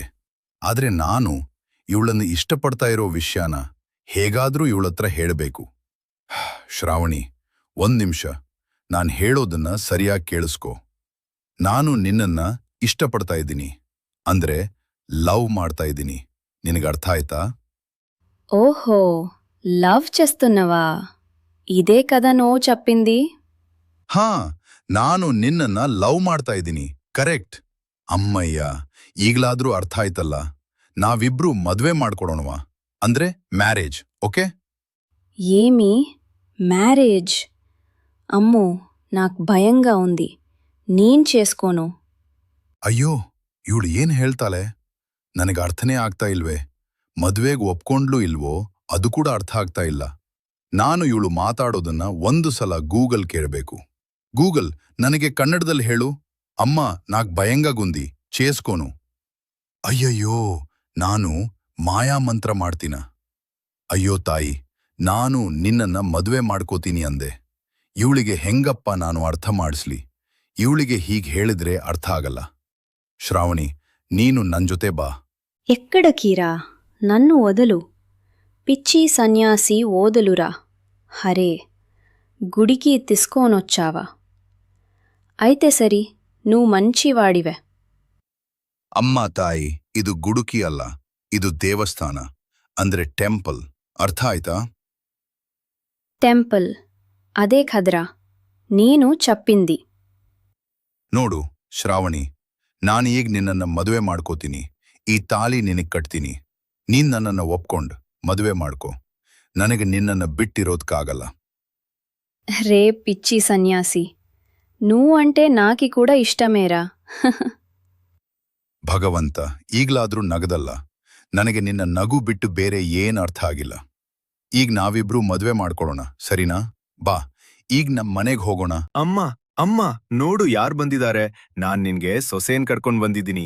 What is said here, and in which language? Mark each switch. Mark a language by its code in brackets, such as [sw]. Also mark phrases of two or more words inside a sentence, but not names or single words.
[kn] ಆದ್ರೆ ನಾನು ಇವಳನ್ನು ಇಷ್ಟಪಡ್ತಾ ಇರೋ ವಿಷಯನ ಹೇಗಾದ್ರೂ ಇವಳತ್ರ ಹೇಳಬೇಕು. ಶ್ರಾವಣಿ, ಒಂದ್ ನಿಮಿಷ, ನಾನು ಹೇಳೋದನ್ನ ಸರಿಯಾಗಿ ಕೇಳಿಸ್ಕೊ. ನಾನು ನಿನ್ನನ್ನ ಇಷ್ಟಪಡ್ತಾ ಇದ್ದೀನಿ, ಅಂದ್ರೆ ಲವ್ ಮಾಡ್ತಾ ಇದ್ದೀನಿ. ನಿನಗರ್ಥ ಆಯ್ತಾ? [te] ఓహో, లవ్ చేస్తున్నావా? ఇదే కదా నువ్వు చెప్పింది. [kn] ಹಾ, ನಾನು ನಿನ್ನನ್ನ ಲವ್ ಮಾಡ್ತಾ ಇದ್ದೀನಿ. ಕರೆಕ್ಟ್. ಅಮ್ಮಯ್ಯ, ಈಗ್ಲಾದ್ರೂ ಅರ್ಥ ಆಯ್ತಲ್ಲ. ನಾವಿಬ್ರು ಮದ್ವೆ ಮಾಡ್ಕೊಡೋಣವಾ? ಅಂದ್ರೆ ಮ್ಯಾರೇಜ್, ಓಕೆ? [te] ఏమి మ్యారేజ్? అమ్మో, నాకు భయంగా ఉంది. నేను చేసుకోను. [kn] ಅಯ್ಯೋ, ಇವಳು ಏನ್ ಹೇಳ್ತಾಳೆ? ನನಗೆ ಅರ್ಥನೇ ಆಗ್ತಾ ಇಲ್ವೇ. ಮದ್ವೆಗ್ ಒಪ್ಕೊಂಡ್ಲೂ ಇಲ್ವೋ ಅದು ಕೂಡ ಅರ್ಥ ಆಗ್ತಾ ಇಲ್ಲ. ನಾನು ಇವಳು ಮಾತಾಡೋದನ್ನ ಒಂದು ಸಲ ಗೂಗಲ್ ಕೇಳಬೇಕು. ಗೂಗಲ್, ನನಗೆ ಕನ್ನಡದಲ್ಲಿ ಹೇಳು. [te] అమ్మ, నాక్ భయంగాగుంది, చేస్కోను. [kn] ಅಯ್ಯಯ್ಯೋ, ನಾನು ಮಾಯಾಮಂತ್ರ ಮಾಡ್ತೀನ? ಅಯ್ಯೋ ತಾಯಿ, ನಾನು ನಿನ್ನನ್ನ ಮದುವೆ ಮಾಡ್ಕೋತೀನಿ ಅಂದೆ. ಇವಳಿಗೆ ಹೆಂಗಪ್ಪ ನಾನು ಅರ್ಥ ಮಾಡಿಸ್ಲಿ? ಇವಳಿಗೆ ಹೀಗೆ ಹೇಳಿದ್ರೆ ಅರ್ಥ ಆಗಲ್ಲ. ಶ್ರಾವಣಿ, ನೀನು ನನ್ ಜೊತೆ ಬಾ. [te] ఎక్కడకీరా? నన్ను వదలు. పిచ్చి సన్యాసి ఓదలురా. హరే, గుడికి తీసుకొనొచ్చావా? అయితే సరి, నువ్వు మంచివాడివే. [kn] ಅಮ್ಮ ತಾಯಿ, ಇದು ಗುಡುಕಿ ಅಲ್ಲ, ಇದು ದೇವಸ್ಥಾನ, ಅಂದ್ರೆ ಟೆಂಪಲ್. ಅರ್ಥ ಆಯ್ತಾ? [te] టెంపుల్ అదే కద్రా నీను చెప్పింది. [kn] ನೋಡು ಶ್ರಾವಣಿ, ನಾನೀಗ ನಿನ್ನನ್ನ ಮದುವೆ ಮಾಡ್ಕೋತೀನಿ. ಈ ತಾಳಿ ನಿನಗ್ ಕಟ್ತೀನಿ. ನೀನ್ ನನ್ನನ್ನ ಒಪ್ಕೊಂಡ್ ಮದುವೆ ಮಾಡ್ಕೋ. ನನಗೆ ನಿನ್ನನ್ನ ಬಿಟ್ಟಿರೋದ್ಕಾಗಲ್ಲ. [te] రే పిచ్చి సన్యాసి, నువ్వు అంటే నాకి కూడా ఇష్టమేరా. [kn] ಭಗವಂತ, ಈಗ್ಲಾದ್ರೂ ನಗದಲ್ಲ. ನನಗೆ ನಿನ್ನ ನಗು ಬಿಟ್ಟು ಬೇರೆ ಏನ್ ಅರ್ಥ ಆಗಿಲ್ಲ. ಈಗ ನಾವಿಬ್ರೂ ಮದುವೆ ಮಾಡ್ಕೊಳ್ಳೋಣ, ಸರಿನಾ? ಬಾ, ಈಗ ನಮ್ ಮನೆಗ್ ಹೋಗೋಣ. ಅಮ್ಮ ಅಮ್ಮ, ನೋಡು ಯಾರ್ ಬಂದಿದ್ದಾರೆ. ನಾನ್ ನಿನ್ಗೆ ಸೊಸೆನ್ ಕರ್ಕೊಂಡ್ ಬಂದಿದ್ದೀನಿ.